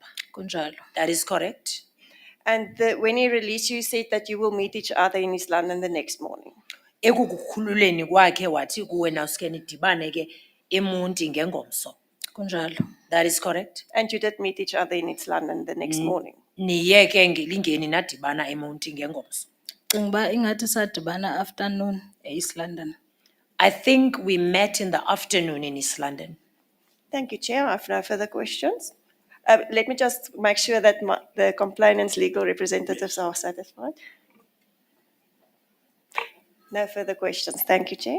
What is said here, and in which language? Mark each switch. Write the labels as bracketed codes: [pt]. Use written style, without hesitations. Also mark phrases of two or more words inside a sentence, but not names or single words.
[xh] Kunjalo. [en] That is correct. And when he released you, you said that you will meet each other in East London the next morning. [xh] Ekukukhululeni kwakhe wathi kuwe nawuske nidibane ke eMonti ngengomso. Kunjalo. [en] That is correct. And you did meet each other in East London the next morning. [xh] Niye ke ngelingeni nadibana eMonti ngengomso. Cinga uba ingathi sadibana afternoon e-East London. [en] I think we met in the afternoon in East London. Thank you, Chair. I have no further questions. Let me just make sure that the complainant's legal representatives are satisfied. No further questions. Thank you, Chair.